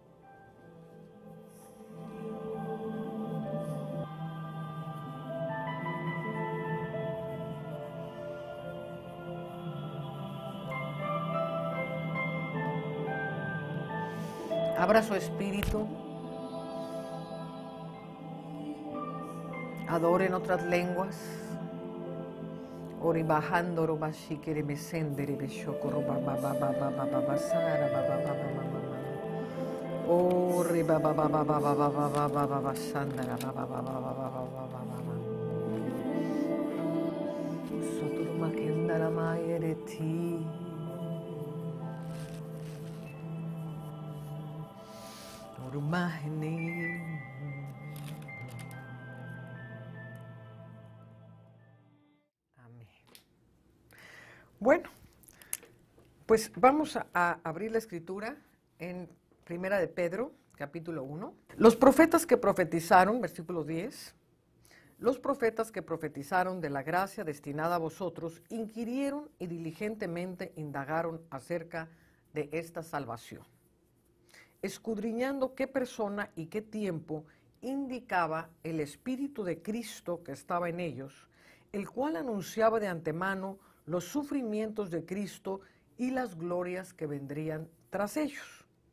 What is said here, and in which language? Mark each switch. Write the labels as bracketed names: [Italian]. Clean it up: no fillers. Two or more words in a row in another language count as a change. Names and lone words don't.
[Spanish] Abra su espíritu. Adore en otras lenguas. Ori bajando roba shikere mesendere beshoko roba baba baba baba basara baba baba mama. Ori baba baba baba baba baba baba sandara baba baba baba baba baba. Soturu makendara mayereti. Orumahini. Bueno, pues vamos a abrir la escritura en Primera de Pedro, capítulo 1. Los profetas que profetizaron, versículo 10, los profetas que profetizaron de la gracia destinada a vosotros, inquirieron y diligentemente indagaron acerca de esta salvación, escudriñando qué persona y qué tiempo indicaba el Espíritu de Cristo que estaba en ellos, el cual anunciaba de antemano los sufrimientos de Cristo y las glorias que vendrían tras ellos.